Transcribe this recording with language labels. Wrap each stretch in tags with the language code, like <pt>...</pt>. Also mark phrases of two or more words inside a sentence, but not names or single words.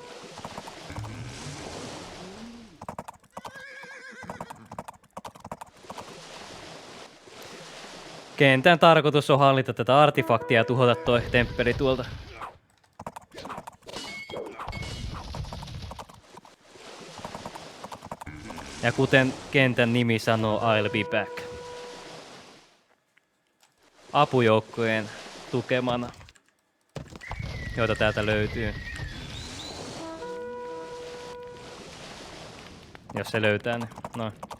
<fi>Kentän tarkoitus on hallita tätä artefaktia ja tuhota toi temppeli tuolta. Ja kuten kentän nimi sanoo,</fi> <en>I'll be back.</en> <fi>Apujoukkojen tukemana, joita täältä löytyy. Jos se löytää ne. Noin.</fi>